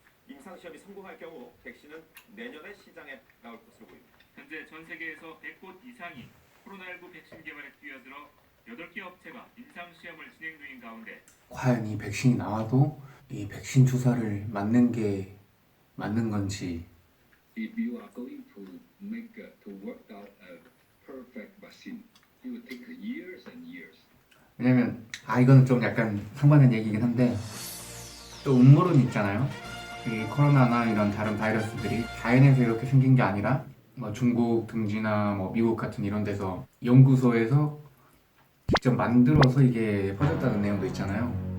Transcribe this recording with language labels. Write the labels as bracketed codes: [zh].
[ko] 임상 시험이 성공할 경우 백신은 내년에 시장에 나올 것으로 보입니다. 현재 전 세계에서 100곳 이상이 코로나19 백신 개발에 뛰어들어 8개 업체가 임상 시험을 진행 중인 가운데 과연 이 백신이 나와도 이 백신 주사를 맞는 게 맞는 건지. [en] If you are going to to work out a perfect vaccine, it will take years and years. [ko] 왜냐면 이거는 좀 약간 상반된 얘기긴 한데 또 음모론이 있잖아요. 이 코로나나 이런 다른 바이러스들이 자연에서 이렇게 생긴 게 아니라 뭐 중국 등지나 뭐 미국 같은 이런 데서 연구소에서 직접 만들어서 이게 퍼졌다는 내용도 있잖아요.